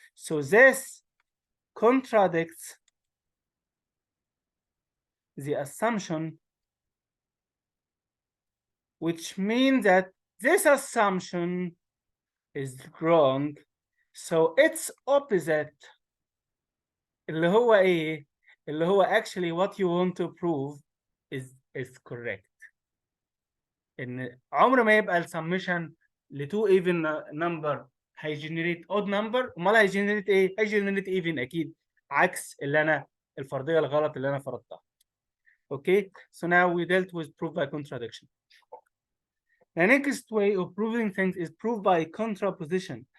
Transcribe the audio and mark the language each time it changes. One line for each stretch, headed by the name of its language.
English: So this contradicts the assumption, which means that this assumption is wrong. So its opposite
Arabic: اللي هو ايه؟ اللي هو
English: actually what you want to prove is correct.
Arabic: ان عمر ما يبقى السمشن ل
English: two even number
Arabic: هيجنريت odd number. امال هيجنريت ايه؟ هيجنريت even اكيد، عكس اللي انا الفرضيه الغلط اللي انا فرضتها.
English: Okay, so now we dealt with proof by contradiction. The next way of proving things is proof by contraposition.